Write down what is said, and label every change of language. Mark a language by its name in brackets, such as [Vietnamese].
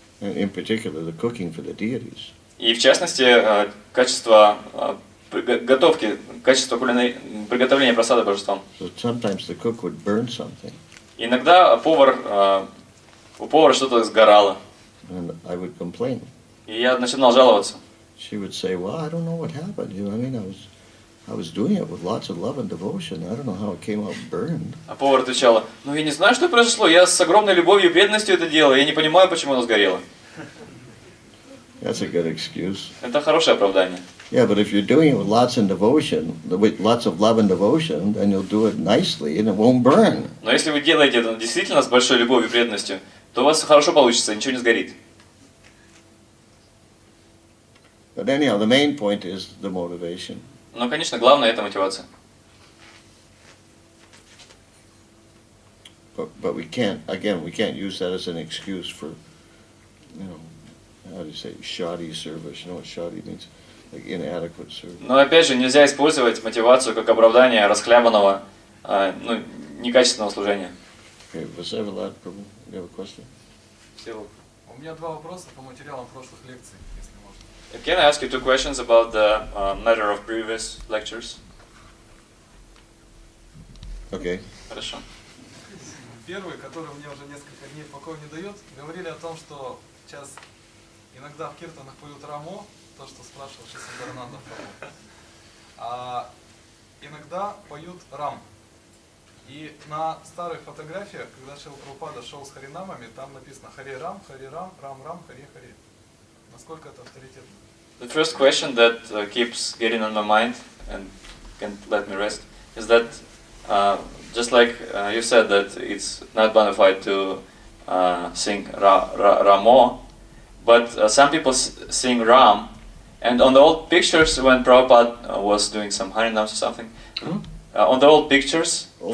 [English] And in particular, the cooking for the deities. [Russian] И в частности, качество готовки, качество приготовления просада божествам. [English] So sometimes the cook would burn something. [Russian] Иногда у повара что-то сгорало. [English] And I would complain. [Russian] И я начинал жаловаться. [English] She would say, well, I don't know what happened. You know, I mean, I was doing it with lots of love and devotion. I don't know how it came out burned. [Russian] А повар отвечала, ну я не знаю, что произошло. Я с огромной любовью и преданностью это делал. Я не понимаю, почему оно сгорело. [English] That's a good excuse. [Russian] Это хорошее оправдание. [English] Yeah, but if you're doing it with lots of devotion, with lots of love and devotion, then you'll do it nicely and it won't burn. [Russian] Но если вы делаете это действительно с большой любовью и преданностью, то у вас хорошо получится, ничего не сгорит. [English] But anyhow, the main point is the motivation. [Russian] Но, конечно, главное это мотивация. [English] But we can't use that as an excuse for, you know, how do you say, shoddy service. You know what shoddy means? Like inadequate service. [Russian] Но опять же, нельзя использовать мотивацию как оправдание расхлябанного, некачественного служения. [English] Okay, Vasavallad, Prabhu, you have a question? [Russian] У меня два вопроса по материалам прошлых лекций, если можно. [English] Can I ask you two questions about the matter of previous lectures? Okay. [Russian] Хорошо. Первый, который мне уже несколько дней покоя не дает, говорили о том, что сейчас иногда в киртанах поют рамо, то, что спрашивал Шисандарананда Прабху, а иногда поют рам. И на старых фотографиях, когда Шрила Прабхупада шел с харинамами, там написано Харе Рам, Рам Рам, Харе Харе. Насколько это авторитетно? [English] The first question that keeps getting on my mind and can't let me rest is that just like you said that it's not bona fide to sing Ramo, but some people sing Ram, and on the old pictures when Prabhupada was doing some Harinams or something, on the old pictures,